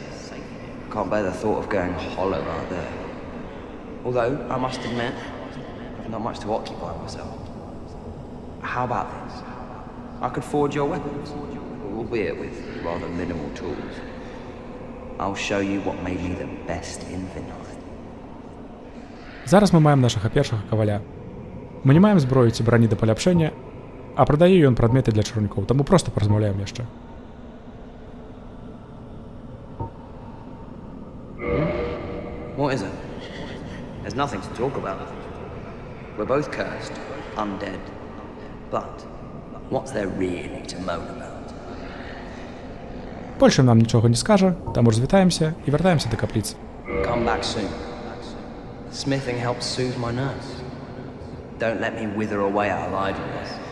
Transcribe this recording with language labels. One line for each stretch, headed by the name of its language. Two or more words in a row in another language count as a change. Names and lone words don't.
English: I can't bear the thought of going hollow out there. Although, I must admit, I've not much to occupy myself. How about this? I could forge your weapons, albeit with rather minimal tools. I'll show you what made me the best in Vinheim.
Belarusian: Зараз ми маємо нашага першага каваля. Мы не маем зброю ці брані да паляпшэння, а прадае ён прадметы для чарнікоў, таму проста паразмаўляем яшчэ.
English: What is it? There's nothing to talk about. We're both cursed, undead. But what's there really to moan about?
Belarusian: Больше нам нічога не скажа, таму развітаемся і вяртаемся да капліцы.
English: Come back soon. Smithing helps soothe my nerves. Don't let me wither away out of idleness.